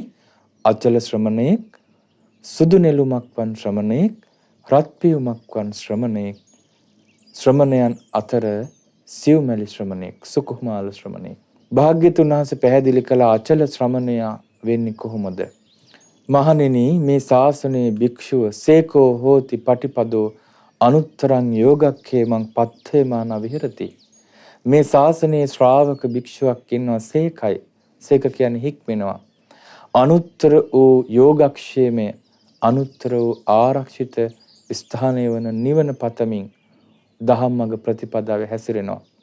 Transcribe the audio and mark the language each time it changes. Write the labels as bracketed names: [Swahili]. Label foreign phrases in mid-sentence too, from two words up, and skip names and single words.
[Sinhala] අචල ශ්‍රමණෙක්, සුදු නෙළුමක් වන් ශ්‍රමණෙක්, රත් පියුමක් වන් ශ්‍රමණෙක්. ශ්‍රමණයන් අතර සිව්මැලි ශ්‍රමණෙක්, සුකුමාල ශ්‍රමණෙක්. භාග්‍යතුන් වහන්සේ පැහැදිලි කළ අචල ශ්‍රමණයා වෙන්නේ කොහොමද? මහණෙනි, මේ ශාසනයේ භික්ෂුව [Pali] සේකෝ හෝති පටිපදෝ අනුත්තරං යෝගක්ඛේමං පත්තේමාන විහෙරති. [Sinhala] මේ ශාසනයේ ශ්‍රාවක භික්ෂුවක් ඉන්නවා සේකයි. සේක කියන්නේ හික්මෙනවා. අනුත්තර වූ යෝගක්ෂේමය, අනුත්තර වූ ආරක්ෂිත ස්ථානය වන නිවන පතමින් දහම්මග ප්‍රතිපදාවේ හැසිරෙනවා.